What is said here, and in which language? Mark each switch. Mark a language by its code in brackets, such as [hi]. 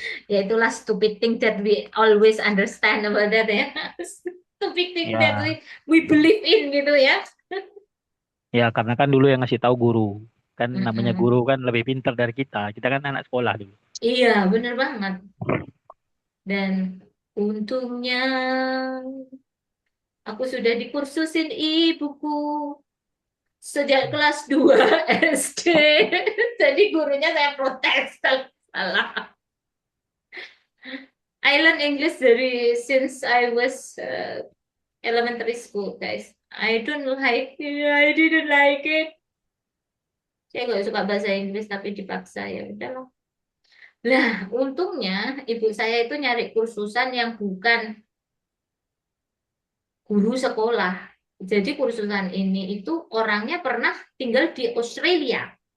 [id] Ya itulah [en] stupid thing that we always understand about that ya. Stupid thing Ya. that we believe in [id] gitu ya. Ya, karena kan dulu yang ngasih tahu guru. Kan namanya Mm-mm. guru kan lebih pintar dari kita. Kita kan anak sekolah dulu. Iya, bener banget. Dan untungnya aku sudah dikursusin ibuku sejak kelas 2 SD. Jadi gurunya saya protes kalau salah. [en] I learn English since I was elementary school, guys. I didn't like it. [id] Saya nggak suka bahasa Inggris tapi dipaksa, ya udahlah. Nah, untungnya ibu saya itu nyari kursusan yang bukan guru sekolah. Jadi kursusan ini itu orangnya pernah tinggal di Australia.